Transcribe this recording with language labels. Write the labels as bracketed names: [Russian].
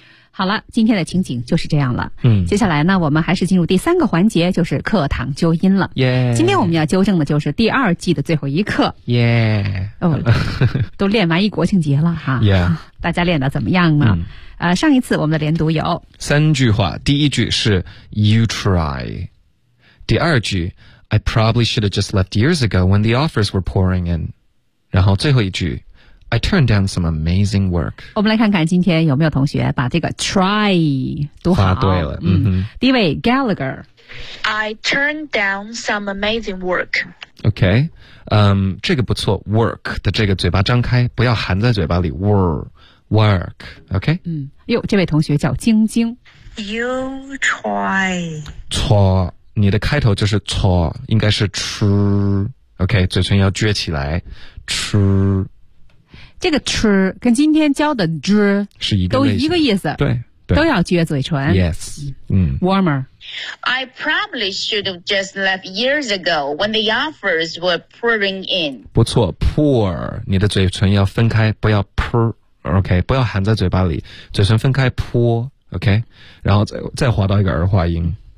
[Chinese] 好了，今天的情景就是这样了。嗯，接下来呢，我们还是进入第三个环节，就是课堂纠音了。耶、yeah. ！今天我们要纠正的就是第二季的最后一课。耶、yeah. ！哦，都练完一国庆节了哈。耶、yeah. ！大家练得怎么样呢、嗯？上一次我们的连读有三句话，第一句是 [English] You try， [Chinese] 第二句 [English] I probably should have just left years ago when the offers were pouring in， [Chinese] 然后最后一句。 [English] I turned down some amazing work. [Chinese] 我们来看看今天有没有同学把这个 try 读好。发对了。嗯哼。 [English] 第一位 Gallagher. I turned down some amazing work. [Chinese] Okay. 这个不错 work 的这个嘴巴张开不要含在嘴巴里 work. Okay. 嗯。哟这位同学叫晶晶。 [English] You try. [Chinese] 错你的开头就是错应该是 true. Okay, 嘴唇要撅起来 true. 这个吃跟今天教的 dr 是一个都一个意思对都要撅嘴唇。 [English] Yes. Warmer. I probably should have just left years ago when the offers were pouring in. [Chinese] 不错 ,pour, 你的嘴唇要分开不要 pour, OK, 不要含在嘴巴里嘴唇分开 pour, OK, 然后 再滑到一个儿化音。